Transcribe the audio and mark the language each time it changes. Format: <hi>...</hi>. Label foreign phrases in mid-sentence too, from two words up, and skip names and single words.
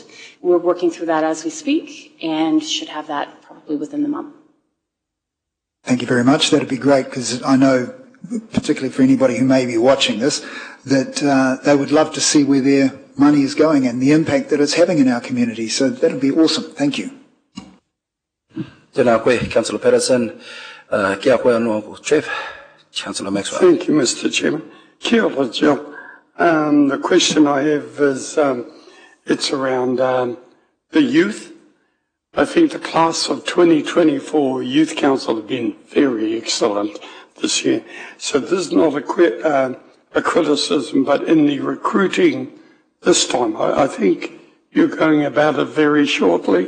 <en>We're working through that as we speak and should have that probably within the month. Thank you very much. That'd be great, because I know, particularly for anybody who may be watching this, that they would love to see where their money is going and the impact that it's having in our community. So that'd be awesome. Thank you.</en> <mi>Tēnā koe, Councillor Patterson. Kia koe anō,</mi> <en>Trev. Councillor Maxwell. Thank you, Mr. Chairman.</en> <mi>Kia ora,</mi> <en>Jill. The question I have is, it's around the youth. I think the class of 2024 Youth Council have been very excellent this year. So this is not a criticism, but in the recruiting this time, I think you're going about it very shortly.</en>